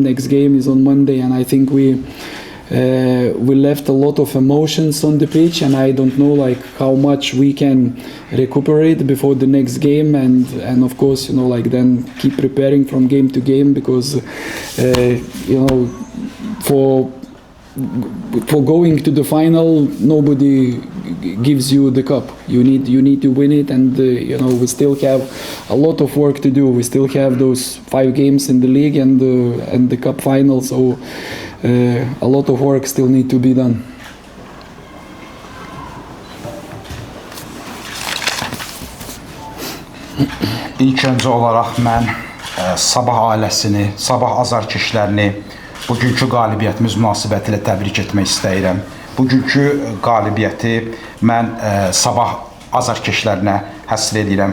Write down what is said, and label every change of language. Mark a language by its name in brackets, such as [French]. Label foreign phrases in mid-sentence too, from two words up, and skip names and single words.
[English] Next game is on Monday, and I think we left a lot of emotions on the pitch, and I don't know how much we can recuperate before the next game, and of course then keep preparing from game to game, because for going to the final, nobody gives you the cup. You need to win it, and we still have a lot of work to do. We still have those 5 games in the league and the cup final, so a lot of work still need to be done. [Azerbaijani] İlk öncə olaraq mən Sabah ailəsini, Sabah azarkeşlərini bugünkü qalibiyyətimiz münasibətilə təbrik etmək istəyirəm. Bugünkü qalibiyyəti mən Sabah azarkeşlərinə həsr edirəm.